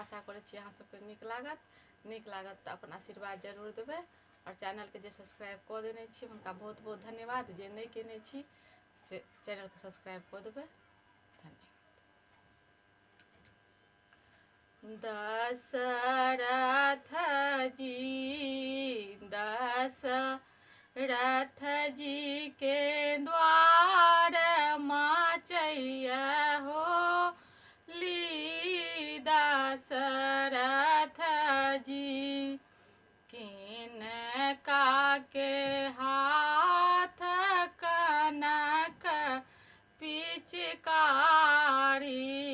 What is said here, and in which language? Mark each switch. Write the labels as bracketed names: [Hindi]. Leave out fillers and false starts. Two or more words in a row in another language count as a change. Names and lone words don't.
[Maithili] आशा करै छी अहाँ सबके नीक लागत तऽ अपन आशीर्वाद जरूर देबै और चैनल के जे सब्सक्राइब कऽ देने छी हुनका बहुत बहुत धन्यवाद। जे नहीं केने छी से चैनल के सब्सक्राइब कऽ देबै। धन्यवाद। दशरथ जी के द्वार माचैया होली। दशरथ जी किनका के हाथ कनक पिचकारी।